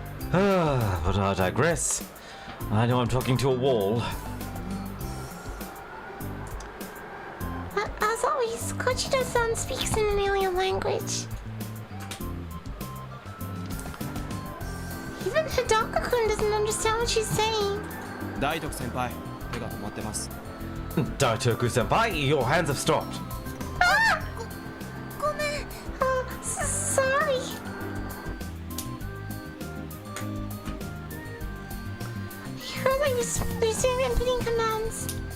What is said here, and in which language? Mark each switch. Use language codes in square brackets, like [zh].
[en] But I digress. I know I'm talking to a wall. As always, Kochida-san speaks in an alien language. Even Hidaka-kun doesn't understand what she's saying. [ja] 大徳先輩、手が止まってます。 [en] Daitoku senpai, your hands have stopped. Ah! [ja] ごめん。 [en] Sorry. I heard I was losing inputting commands.